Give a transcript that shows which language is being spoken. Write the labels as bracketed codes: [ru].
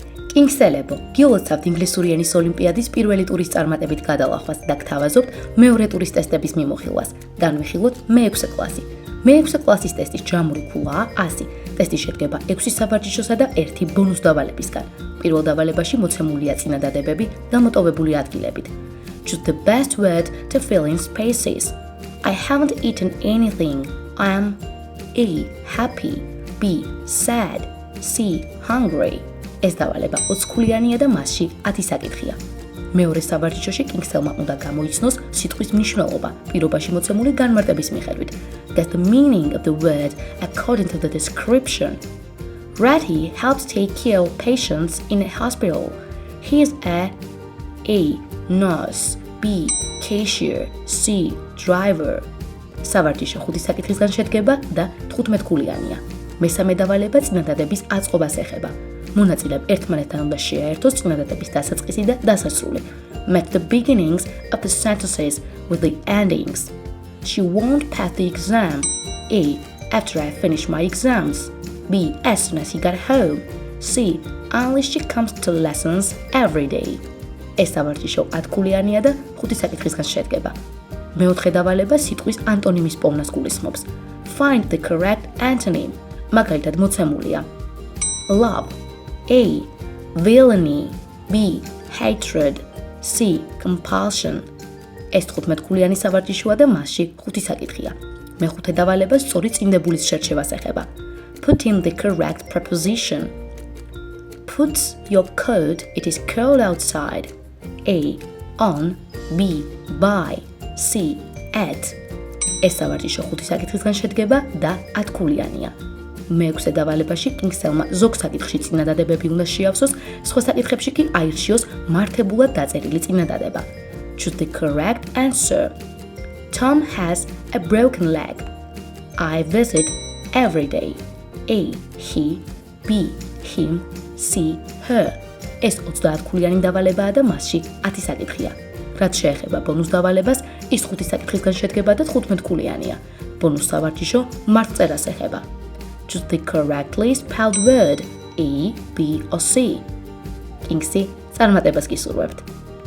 [ka] კინგსელებო, გილოცავთ ინგლისური ენის ოლიმპიადის პირველი ტურის წარმატებით გადალახვას და გთავაზობთ მეორე ტურის ტესტების მიმოხილვას. განვიხილოთ მე-6 კლასი. მე-6 კლასის ტესტის ჯამური ქულაა 100. ტესტი შედგება 6 სავარჯიშოსა და 1 ბონუს დავალებისგან. პირველ დავალებაში მოცემულია წინადადებები დამოტოვებული ადგილებით. [en] Choose the best word to fill in spaces. I haven't eaten anything. I am A. happy, B. sad, C. hungry. [ka] ეს დავალება 20 ქულიანია და მასში 10 საკითხია. მეორე სავარჯიშოში კინგსელმა უნდა გამოიცნოს სიტყვის მნიშვნელობა პირობაში მოცემული განმარტების მიხედვით. [en] Get the meaning of the word according to the description. Ratty helps take care of patients in a hospital. He is A. nurse, B. cashier, C. driver. [ka] სავარჯიშო 5 საკითხისგან შედგება და 15 ქულიანია. მესამე დავალება წინადადების აწყობას ეხება. მონაწილეებს ერთმანეთთან უნდა შეაერთოს წინადადების დასაწყისი და დასასრული. [en] Match the beginnings of the sentences with the endings. She won't pass the exam. A. After I finish my exams. B. As soon as he got home. C. Only she comes to lessons every day. [ka] ეს სავარჯიშო 10 ქულიანია და 5 საკითხისგან შედგება. მეოთხე დავალება სიტყვის ანტონიმის პოვნას გულისხმობს. [en] Find the correct antonym. [ka] მაგალითად მოცემულია [en] love, A. villainy, B. hatred, C. compulsion. [ka] ეს 15 ქულიანი სავარჯიშოა და მასში 5 საკითხია. მეხუთე დავალება სწორი წინდებულის შერჩევას ეხება. [en] Put in the correct preposition. Put your coat, it is cold outside. A. on, B. by, C. at. [ka] ეს სავარჯიშო 5 საკითხისგან შედგება და 10 ქულიანია. მე-6 დავალებაში კინგსელმა ზოგ საკითხში წინადადებები უნდა შეავსოს, სხვა საკითხებში კი აირჩიოს მართებულად დაწერილი წინადადება. [en] Choose the correct answer. Tom has a broken leg. I visit every day. A. he, B. him, C. her. [ka] ეს 30 ქულიანი დავალებაა და მასში 10 საკითხია. რაც შეეხება ბონუს დავალებას, ის 5 საკითხისგან შედგება და 15 ქულიანია. ბონუს სავარჯიშო მარტწერას ეხება. [en] Choose the correctly spelled word A, B or C. [ka] კინგსი წარმატებას გისურვებთ.